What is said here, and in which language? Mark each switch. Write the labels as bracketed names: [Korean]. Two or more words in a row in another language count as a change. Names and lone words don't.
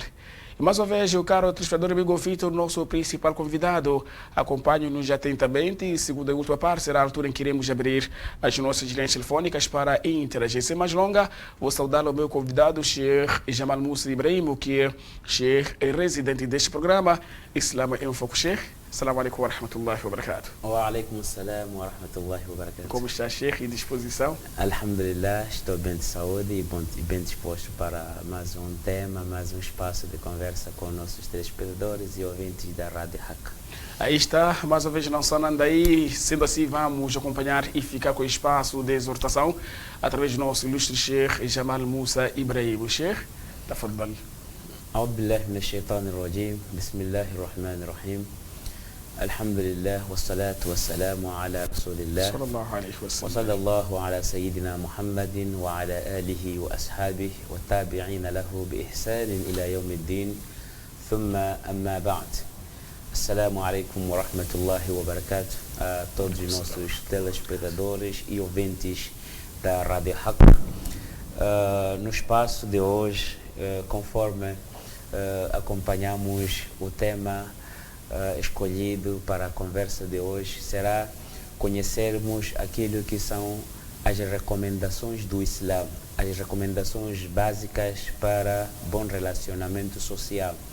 [Portuguese] E mais uma vez, o caro telespectador amigo Vitor, nosso principal convidado, acompanhe-nos atentamente e, segundo a última parte, será a altura em que iremos abrir as nossas linhas telefônicas para interagir. Sem mais longa, vou saudar o meu convidado, Sheikh Jamal Musa Ibrahim, que é Sheikh residente deste programa, Islam em Foco. Sheikh, [Arabic] السلام عليكم ورحمة الله وبركاته. وعليكم السلام ورحمة الله وبركاته. [Portuguese] Como está, Sheikh, em disposição? Alhamdulillah, estou bem de saúde e bem disposto para mais um tema, mais um espaço de conversa com nossos telespectadores e ouvintes da Rádio Hack. Aí está, mais uma vez não só nada aí, sendo assim vamos acompanhar e ficar com o espaço de exortação através do nosso ilustre Sheikh Jamal Musa Ibrahim. Sheikh, tafadhal. [Arabic] أعوذ بالله من الشيطان الرجيم بسم الله الرحمن الرحيم الحمد لله والصلاة والسلام على رسول الله صلى الله عليه وسلم وصلى الله على سيدنا محمد وعلى آله وأصحابه والتابعين له بإحسان إلى يوم الدين ثم أما بعد. السلام عليكم ورحمة الله وبركاته [Portuguese] a todos os nossos telespectadores e ouvintes da Rádio Hack. No espaço de hoje, conforme acompanhamos o tema escolhido para a conversa de hoje, será conhecermos aquilo que são as recomendações do Islã, as recomendações básicas para bom relacionamento social.